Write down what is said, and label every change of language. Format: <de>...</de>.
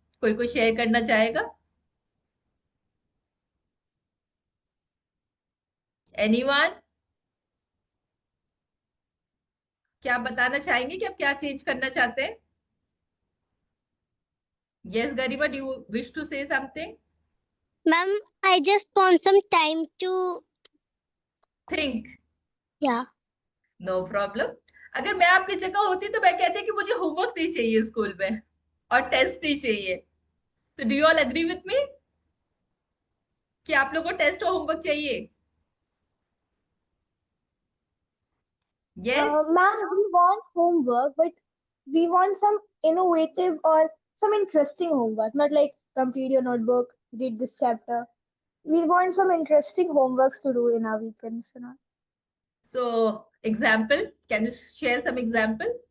<hi>कोई शेयर करना चाहेगा?</hi> <en>Anyone?</en> <hi>क्या आप बताना चाहेंगे कि आप क्या चेंज करना चाहते हैं?</hi> <en>Yes Garima, do you wish to say something? Ma'am, I just want some time to, think. yeah. No problem.</en> <hi>अगर मैं आपकी जगह होती तो मैं कहती कि मुझे होमवर्क नहीं चाहिए स्कूल में और टेस्ट नहीं चाहिए। तो</hi> <en>do you all agree with me</en> <hi>कि आप लोगों को टेस्ट और होमवर्क चाहिए?</hi> <en>Yes. Ma'am, we want homework, but we want some innovative or some interesting homework, not like complete your notebook, read this chapter. We want some interesting homeworks to do in our weekends. So example, can you share some example?</en>